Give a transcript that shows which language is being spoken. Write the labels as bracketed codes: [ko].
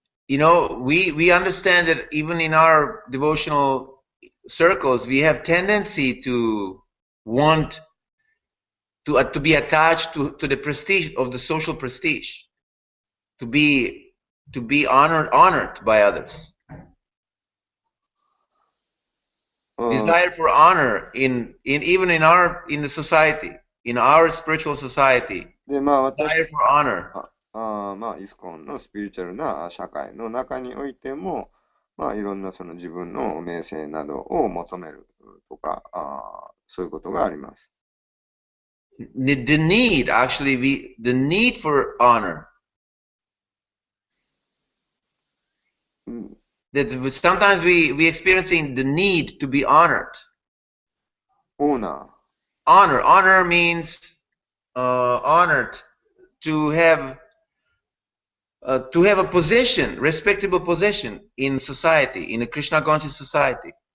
[en] You know, we understand that even in our devotional circles, we have tendency to want to be attached to the prestige of the social prestige, to be honored by others. Desire for honor in even in the society, in our spiritual society. で、 Desire for honor. [ja] イスコンのスピリチュアルな社会の中においても、まあ、いろんなその自分の名声などを求めるとか、そういうことがあります。 [en] The need, actually, the need for honor. That sometimes we experiencing the need to be honored. オーナ Honor means honored to have a position, respectable position in society, in a Krishna conscious society.